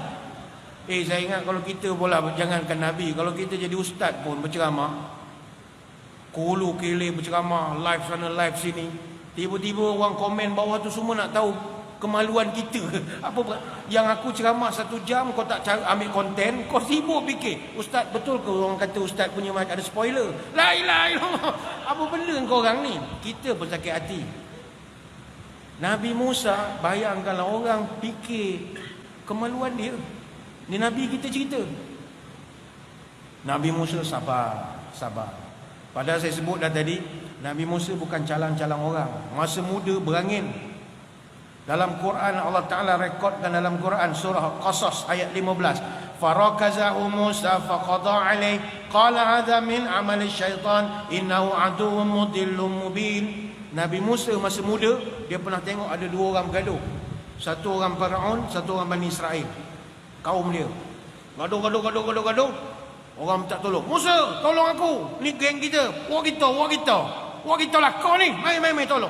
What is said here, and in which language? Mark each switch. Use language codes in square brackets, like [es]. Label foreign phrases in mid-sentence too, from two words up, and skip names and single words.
[ms] Saya ingat kalau kita pula, jangankan Nabi, kalau kita jadi ustaz pun berceramah, Kulu kele berceramah, live sana live sini, tiba-tiba orang komen bawah tu semua nak tahu kemaluan kita. Apa yang aku ceramah 1 jam, kau tak ambil konten, kau sibuk fikir ustaz betul ke orang kata ustaz punya mic ada spoiler. [ar] لا إله إلا الله. [ms] Apa benda kau orang ni? Kita pun sakit hati. Nabi Musa, bayangkanlah orang fikir kemaluan dia. Ni Nabi kita cerita. Nabi Musa sabar. Padahal saya sebut dah tadi, Nabi Musa bukan calang-calang orang. Masa muda berangin. Dalam Quran Allah Ta'ala rekodkan dalam Quran surah Qasas ayat 15. [ar] فوكزه موسى فقضى عليه قال هذا من عمل الشيطان إنه عدو مضل مبين. [ms] Nabi Musa masa muda dia pernah tengok ada 2 orang bergaduh. Satu orang Firaun, satu orang Bani Israel. Kaum dia. Gaduh. Orang minta tolong. Musa, tolong aku. Ni geng kita. Wak kita lah kau ni. Mai tolong.